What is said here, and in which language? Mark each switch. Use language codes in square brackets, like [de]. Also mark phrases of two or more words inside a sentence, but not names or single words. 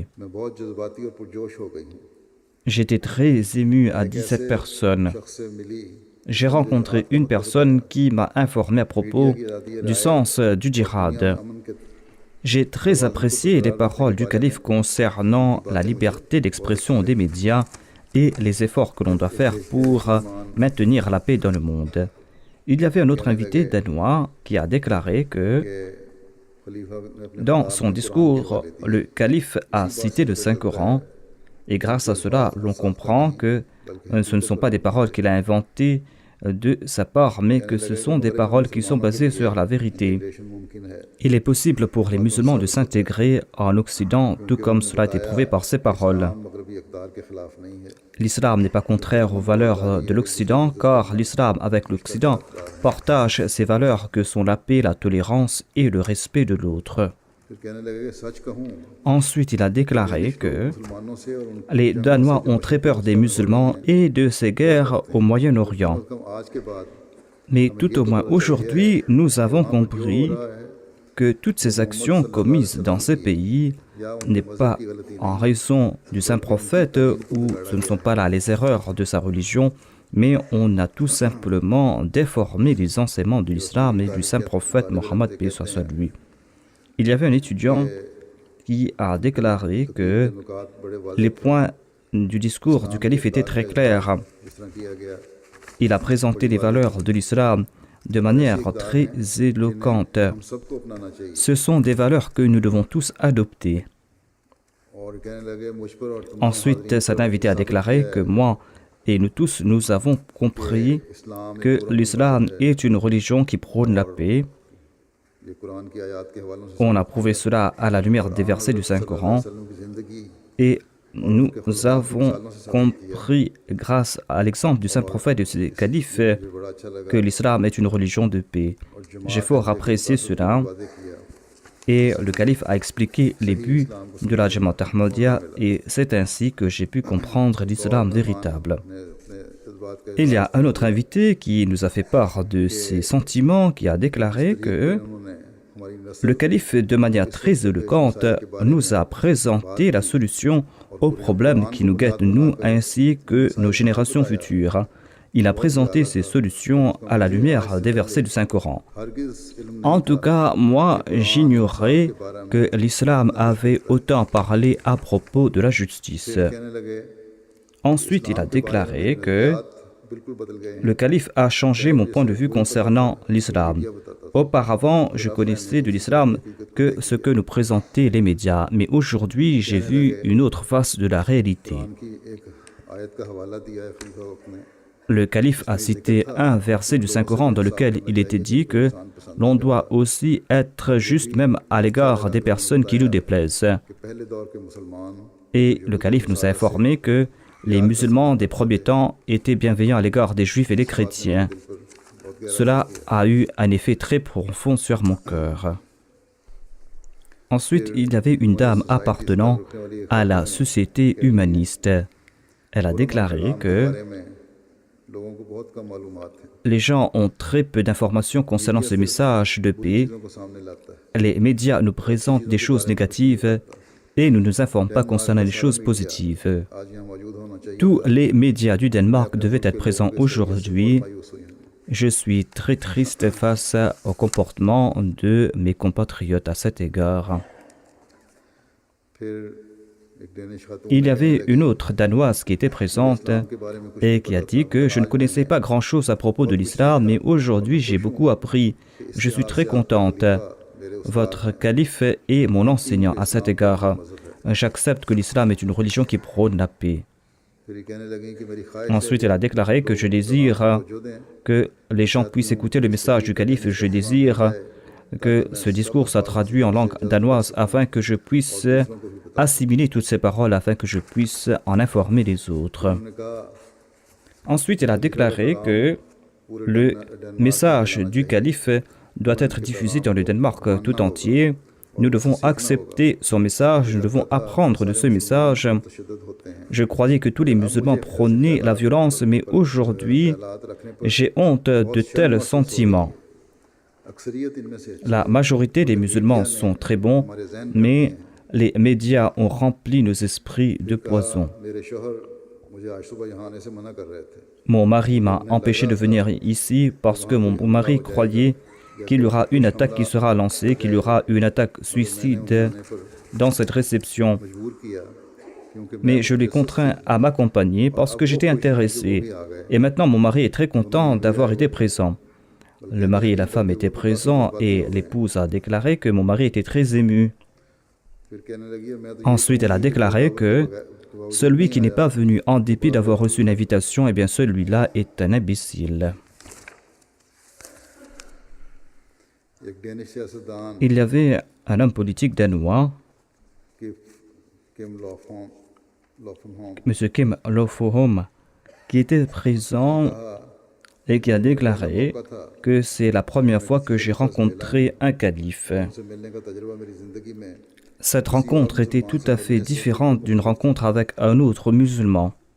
[ur] میں بہت جذباتی اور پرجوش ہو گئی ہوں [fr] J'étais très ému, a dit cette personne. [ur] شخص سے ملی [fr] J'ai rencontré une personne qui m'a informé à propos du sens du djihad. [ur] امن کے [fr] J'ai très apprécié les paroles du calife concernant la liberté d'expression des médias et les efforts que l'on doit faire pour maintenir la paix dans le monde. Il y avait un autre invité danois qui a déclaré que [ur] خلیفہ نے اپنے [fr] dans son discours, le calife a cité le Saint-Coran et grâce à cela, l'on comprend que ce ne sont pas des paroles qu'il a inventées de sa part, mais que ce sont des paroles qui sont basées sur la vérité. [ur] انٹیگریشن ممکن ہے [fr] Il est possible pour les musulmans de s'intégrer en Occident, tout comme cela a été prouvé par ces paroles. [ur] اسلام مغربی اقتدار کے خلاف نہیں ہے [fr] L'islam n'est pas contraire aux valeurs de l'Occident, car l'islam, avec l'Occident, partage ces valeurs que sont la paix, la tolérance et le respect de l'autre. [ur] پھر کہنے لگے کہ سچ کہوں [fr] Ensuite, il a déclaré que [ur] مسلمانوں سے اور ان کی [fr] les Danois ont très peur des musulmans et de ces guerres au Moyen-Orient. [ur] کم آج کے بعد [fr] Mais tout au moins aujourd'hui, nous avons compris que toutes ces actions commises dans ces pays n'est pas en raison du saint prophète ou ce ne sont pas là les erreurs de sa religion, mais on a tout simplement déformé les enseignements de l'islam et du saint prophète Mohammed paix soit sur lui. Il y avait un étudiant qui a déclaré que les points du discours du calife étaient très clairs. [ur] جس طرح کیا گیا [fr] Il a présenté les valeurs de l'islam de manière très éloquente. [ur] ہم سب کو اپنانا چاہیے [fr] Ce sont des valeurs que nous devons tous adopter. [ur] اور کہنے لگے مجھ پر اور تم [fr] Ensuite, cet invité a déclaré que moi et nous tous, nous avons compris [ur] इस्लाम [fr] que l'islam est une religion qui prône la paix. [ur] یہ قرآن کی آیت کے حوالوں سے [fr] On a prouvé cela à la lumière des versets du Saint-Coran [ur] وسلم کی زندگی [fr] et nous avons compris, grâce à l'exemple du Saint-Prophète et de ses califes, [ur] مجھے بڑا اچھا لگا [fr] que l'islam est une religion de paix. J'ai fort apprécié cela [ur] وعدے کیا [fr] et le calife a expliqué les buts de la Jamaat Ahmadiyya et c'est ainsi que j'ai pu comprendre l'islam véritable. [ur] اپنے اس بات کا [fr] Il y a un autre invité qui nous a fait part de ses sentiments, qui a déclaré que [ur] انہوں نے ہماری نسل [fr] le calife, de manière très éloquente, nous a présenté la solution aux problèmes qui nous guettent, nous ainsi que nos générations futures. Il a présenté ces solutions à la lumière des versets du Saint-Coran. [ur] ہرگز علم [fr] En tout cas, moi, j'ignorais que l'islam avait autant parlé à propos de la justice. [ur] کہنے لگے [fr] Ensuite, il a déclaré que [ur] بالکل بدل گئے ہیں [fr] le calife a changé mon point de vue concernant l'islam. Auparavant, je connaissais de l'islam que ce que nous présentaient les médias, mais aujourd'hui, j'ai vu une autre face de la réalité. [ur] کی ایک آیت کا حوالہ دیا ہے خلیفہ وقت نے [fr] Le calife a cité un verset du Saint-Coran dans lequel il était dit que l'on doit aussi être juste même à l'égard des personnes qui nous déplaisent. [ur] کہ پہلے دور کے مسلمان [fr] Et le calife nous a informé que les musulmans des premiers temps étaient bienveillants à l'égard des juifs et des chrétiens. Cela a eu un effet très profond sur mon cœur. Ensuite, il y avait une dame appartenant à la société humaniste. Elle a déclaré que [ur] بارے میں لوگوں کو بہت کم معلومات ہیں [fr] les gens ont très peu d'informations concernant ce message de paix. [ur] چیزوں کو سامنے لاتا ہے [fr] Les médias nous présentent des choses négatives et ne nous informent pas concernant les choses positives. [ur] آج یہاں موجود ہونا چاہیے [fr] Tous les médias du Danemark devaient être présents aujourd'hui. [ur] مایوس ہوئی ہیں [fr] Je suis très triste face au comportement de mes compatriotes à cet égard. [ur] پھر ایک ڈینش خاتون [fr] Il y avait une autre Danoise qui était présente [ur] کے بارے میں کچھ [fr] et qui a dit que je ne connaissais pas grand-chose à propos de l'islam, mais aujourd'hui j'ai beaucoup appris. Je suis très contente. Votre calife est mon enseignant à cet égard. J'accepte que l'islam est une religion qui prône la paix. [ur] پھر یہ کہنے لگی کہ میری خواہش [fr] Ensuite, elle a déclaré que je désire [ur] جو دیں [fr] que les gens puissent écouter le message du calife. Je désire que ce discours soit traduit en langue danoise afin que je puisse assimiler toutes ces paroles, afin que je puisse en informer les autres. [ur] انہوں نے کہا [fr] Ensuite, elle a déclaré que le message du calife doit être diffusé dans le Danemark tout entier. Nous devons accepter son message, nous devons apprendre de ce message. [ur] تشدد ہوتے ہیں [fr] Je croyais que tous les musulmans prônaient la violence, mais aujourd'hui, [ur] حالات رکھنے پر [fr] j'ai honte de tels sentiments. [ur] اکثریت ان میں سے [fr] La majorité des musulmans sont très bons, mais les médias ont rempli nos esprits de poison. [ur] میرے شوہر مجھے آج صبح یہاں آنے سے منع کر رہے تھے [fr] Mon mari m'a empêché de venir ici parce que mon mari croyait qu'il y aura une attaque qui sera lancée, qu'il y aura une attaque suicide dans cette réception. [ur] مجبور کیا کیونکہ [fr] Mais je l'ai contraint à m'accompagner parce que j'étais intéressé. Et maintenant, mon mari est très content d'avoir été présent. Le mari et la femme étaient présents et l'épouse a déclaré que mon mari était très ému. [ur] پھر کہنے لگی میں تو [fr] Ensuite, elle a déclaré que celui qui n'est pas venu en dépit d'avoir reçu une invitation, eh bien celui-là est un imbécile. [ur] ایک ڈینش سیاستدان [fr] Il y avait un homme politique danois, [ur] की किम लॉफोन [fr] M. Kim Lofohom, qui était présent et qui a déclaré que c'est la première fois que j'ai rencontré un calife. Cette rencontre était tout à fait différente d'une rencontre avec un autre musulman.